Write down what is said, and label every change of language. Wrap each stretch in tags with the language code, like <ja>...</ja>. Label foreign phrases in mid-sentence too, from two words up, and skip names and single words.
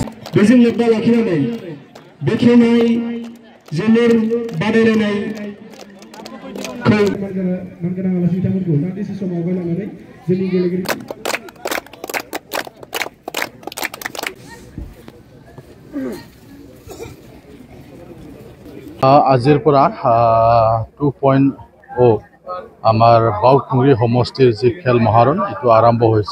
<brx>बेजों लोब्बा लाखिनानै बेखेवनाय जोलुर बादायलायनायखौ मानगोनां आलासि बिथांमोनखौ दान्दिसे सम आवगायलांनानै जोंनि गेलेगिरि</brx> <as>আজিৰ পৰা 2.0 আমাৰ বাউকুৰি সমষ্টিৰ যি খেল মহাৰণ এইটো আৰম্ভ হৈছে।</as>